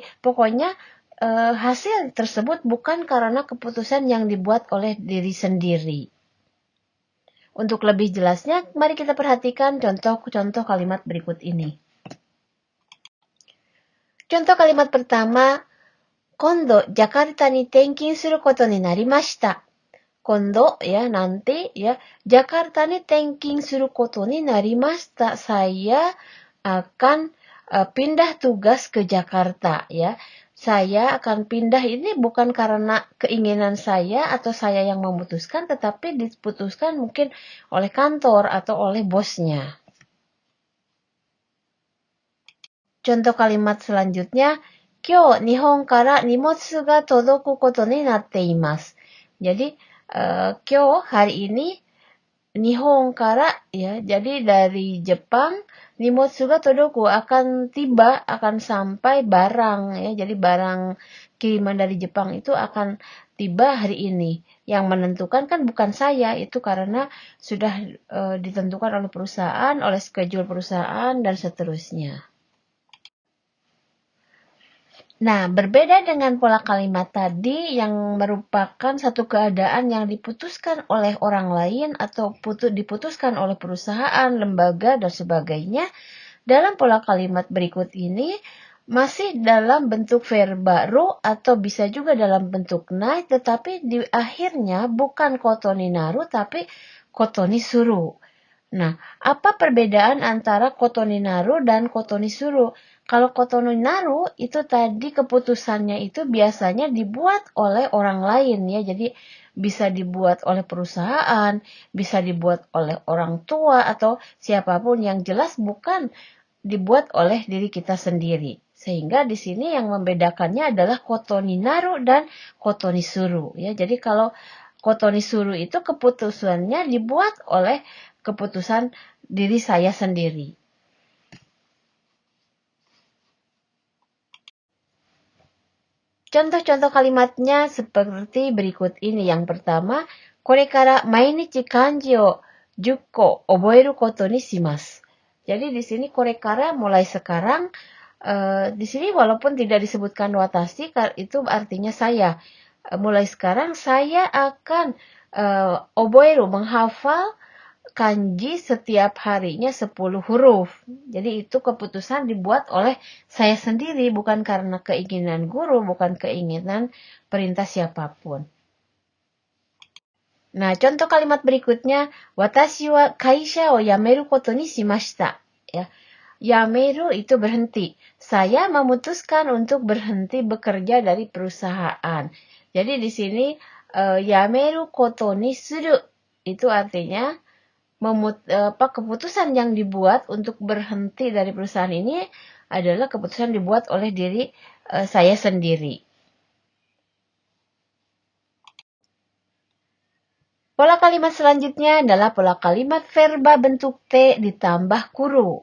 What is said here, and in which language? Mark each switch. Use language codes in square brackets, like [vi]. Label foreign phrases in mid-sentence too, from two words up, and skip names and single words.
[id] Pokoknya hasil tersebut bukan karena keputusan yang dibuat oleh diri sendiri. Untuk lebih jelasnya, mari kita perhatikan contoh-contoh kalimat berikut ini. Contoh kalimat pertama, [ja] 今度ジャカルタに転勤することになりました. Kondo, [id] ya, nanti, ya, [ja] ジャカルタに転勤することになりました. [id] Saya akan pindah tugas ke Jakarta, ya. Saya akan pindah ini bukan karena keinginan saya atau saya yang memutuskan, tetapi diputuskan mungkin oleh kantor atau oleh bosnya. Contoh kalimat selanjutnya, [ja] 今日日本から荷物が届くことになっています. [id] Jadi, Kyou hari ini, [ja] 日本から, [id] ya, jadi dari Jepang, [ja] 荷物が届く [id] akan tiba, akan sampai barang, ya. Jadi barang kiriman dari Jepang itu akan tiba hari ini. Yang menentukan kan bukan saya, itu karena sudah ditentukan oleh perusahaan, oleh schedule perusahaan, dan seterusnya. Nah, berbeda dengan pola kalimat tadi yang merupakan satu keadaan yang diputuskan oleh orang lain atau diputuskan oleh perusahaan, lembaga, dan sebagainya, dalam pola kalimat berikut ini masih dalam bentuk verba ru atau bisa juga dalam bentuk nai, tetapi di akhirnya bukan [ja] ことになる [id] tapi [ja] ことにする. [id] Nah, apa perbedaan antara [ja] ことになる [id] dan [ja] ことにする? [id] Kalau [ja] ことになる [id] itu tadi keputusannya itu biasanya dibuat oleh orang lain, ya. Jadi bisa dibuat oleh perusahaan, bisa dibuat oleh orang tua atau siapapun, yang jelas bukan dibuat oleh diri kita sendiri. Sehingga di sini yang membedakannya adalah [ja] ことになる [id] dan [ja] ことにする, [id] ya. Jadi kalau [ja] ことにする [id] itu keputusannya dibuat oleh keputusan diri saya sendiri. Contoh-contoh kalimatnya seperti berikut ini. Yang pertama, [ja] これから毎日漢字を10個覚えることにします. [id] Jadi di sini [ja] これから [id] mulai sekarang, di sini walaupun tidak disebutkan watashi, itu artinya saya. Mulai sekarang saya akan oboeru, menghafal kanji setiap harinya 10 huruf. Jadi itu keputusan dibuat oleh saya sendiri, bukan karena keinginan guru, bukan keinginan perintah siapapun. Nah, contoh kalimat berikutnya, [ja] 私は会社を辞めることにしました. [id] Ya. yameru itu berhenti. Saya memutuskan untuk berhenti bekerja dari perusahaan. Jadi di sini [ja] 辞めることにする [id] itu artinya keputusan yang dibuat untuk berhenti dari perusahaan ini adalah keputusan dibuat oleh diri saya sendiri. Pola kalimat selanjutnya adalah pola kalimat verba bentuk T ditambah kuru.